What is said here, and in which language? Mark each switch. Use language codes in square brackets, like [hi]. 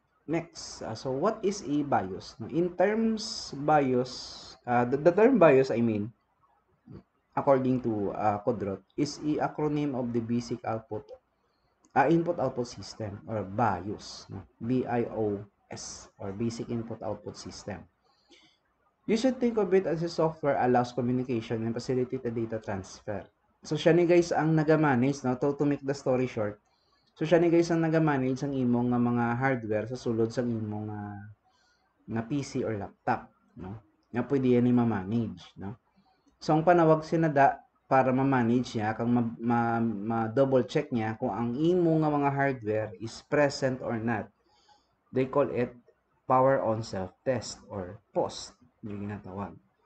[en] Next, so what is a BIOS? No, in terms BIOS, the term BIOS, I mean, according to Kodrot, is a acronym of the basic input-output system or BIOS, no? BIOS or basic input-output system. You should think of it as a software allows communication and facilitate the data transfer. [ceb] So siya ni guys ang naga-manage, no, [en] to make the story short. [ceb] So siya ni guys ang naga-manage ang imong nga mga hardware sa sulod sa imong nga PC or laptop, no. Nga pwede yan ni ma-manage, no. So ang panawag sinada para ma-manage niya kang ma-double check niya kung ang imo nga mga hardware [en] is present or not. They call it power on self-test or POS, [ceb] yung ginatawag.